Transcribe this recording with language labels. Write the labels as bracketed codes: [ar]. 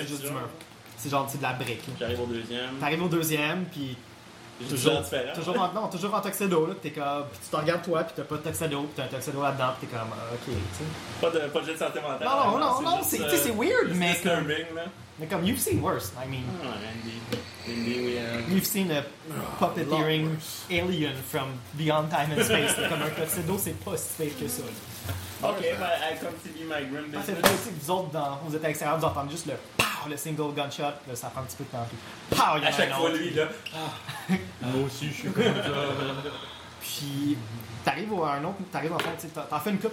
[fr] c'est juste du mur. C'est genre c'est de la brique. Là. J'arrive au deuxième. T'arrives au deuxième, pis. Toujours en tuxedo, là. Pis t'es comme. Pis tu t'en regardes toi, pis t'as pas de tuxedo, pis t'as un tuxedo là-dedans, pis t'es comme. Ok, tu sais. Pas de jet santé mentale. Non, non, non, non, c'est. Tu sais, c'est weird, mais. C'est disturbing, là. Mais comme, [en] you've seen worse, I mean. Indeed, you've seen a puppeteering alien from beyond time and space. [fr] Comme un tuxedo, c'est pas si fake que ça. [en] Ok, I continue my grim business. [fr] Ah, c'est vrai que vous autres, vous êtes à l'extérieur, vous entendez juste le POW, le single gunshot, là, ça prend un petit peu de temps. POW, il y a à chaque fois, lui, là. Ah. Moi aussi, je suis comme ça. Puis, t'arrives à un autre, t'arrives en fait, t'en fais une coupe